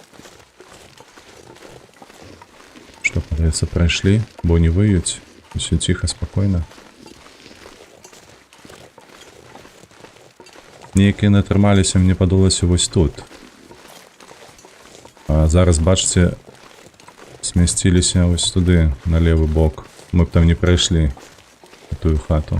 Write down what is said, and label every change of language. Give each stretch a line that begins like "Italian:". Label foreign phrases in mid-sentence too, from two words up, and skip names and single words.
Belarusian: Што, падаецца, прайшлі, бо не выюць.
Russian: Все тихо, спокойно.
Belarusian: Неякі натрымаліся, мне падалося вось тут. А зараз, бачце, смясціліся вось туды, на левы бок. Мы б там не прайшлі у тую хату.